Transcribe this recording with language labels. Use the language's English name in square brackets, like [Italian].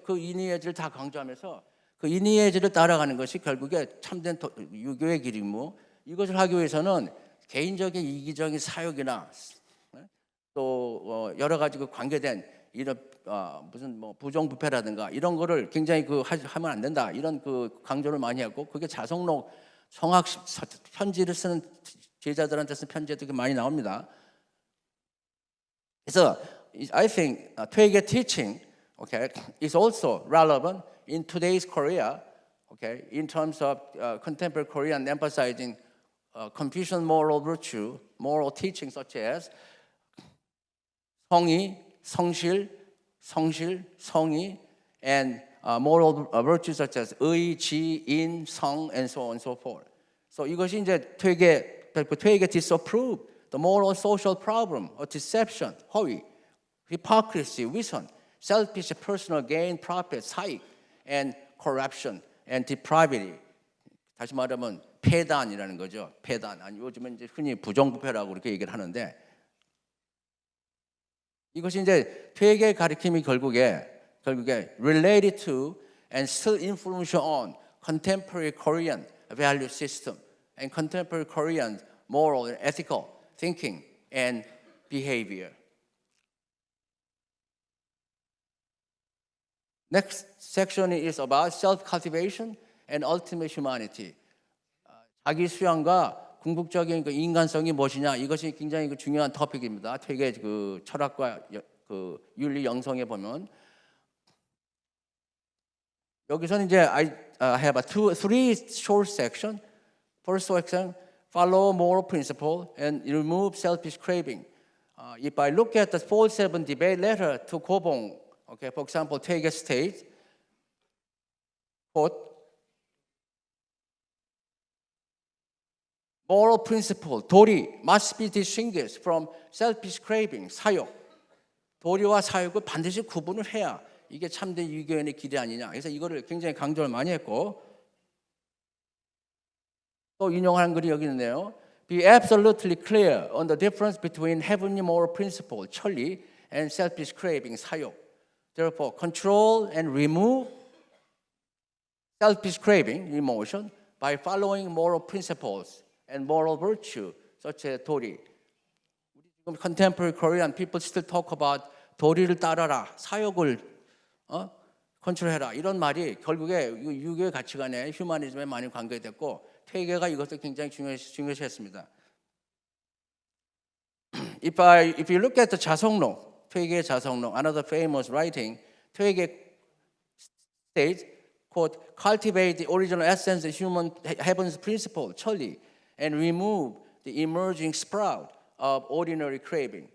[Korean] 그 인의예지를 다 강조하면서 그 인의예지를 따라가는 것이 결국에 참된 유교의 길이고, 이것을 하기 위해서는 개인적인 이기적인 사욕이나 또 여러 가지 그 관계된 이런 무슨 뭐 부정부패라든가 이런 거를 굉장히 그 하면 안 된다, 이런 그 강조를 많이 하고, 그게 자성록 성학 편지를 쓰는 제자들한테 쓴 편지에 되게 많이 나옵니다. 그래서 [English] I think 퇴계 teaching, okay, is also relevant in today's Korea, okay, in terms of contemporary Korean emphasizing Confucian moral virtue, moral teaching such as 성의, 성실, 성의, and moral virtues such as 의, 지, 인, 성, and so on and so forth. So [Korean] 이것이 이제 [English] 퇴계 disapprove the moral social problem of deception, 허위, hypocrisy, 위선, selfish personal gain, profit, 사익, and corruption and depravity. [Korean] 다시 말하면 폐단이라는 거죠. 폐단. 아니 요즘은 이제 흔히 부정부패라고 그렇게 얘기를 하는데 이것이 이제 퇴계의 가르침이 결국에 [English] related to and still influential on contemporary Korean value system and contemporary Korean moral and ethical thinking and behavior. Next section is about self-cultivation and ultimate humanity. [Korean] 자기 수양과 궁극적인 그 인간성이 무엇이냐 이것이 굉장히 중요한 토픽입니다. 퇴계 그 철학과 그 윤리 영성에 보면 여기서는 이제 [English] I have three short section. First section, follow moral principle and remove selfish craving. If I look at the 4-7 debate letter to Kobong, okay, for example, 퇴계 states, quote, moral principle, 도리, must be distinguished from selfish craving, 사욕. [Korean] 도리와 사욕을 반드시 구분을 해야 이게 참된 유교인의 길이 아니냐. 그래서 이거를 굉장히 강조를 많이 했고 또 인용한 글이 여기 있네요. [English] Be absolutely clear on the difference between heavenly moral principle, 천리, and selfish craving, 사욕. Therefore, control and remove selfish craving, emotion, by following moral principles and moral virtue, such as 도리. [Korean] 지금 [English] contemporary Korean people still talk about [Korean] 도리를 따라라, 사욕을 컨트롤해라 이런 말이 결국에 유교의 가치관에 휴머니즘에 많이 관계됐고 퇴계가 이것을 굉장히 중요시했습니다. [English] If you look at the 자성록, 퇴계의 자성록, another famous writing, 퇴계 states, quote, cultivate the original essence of human heaven's principle, 천리, and remove the emerging sprout of ordinary craving.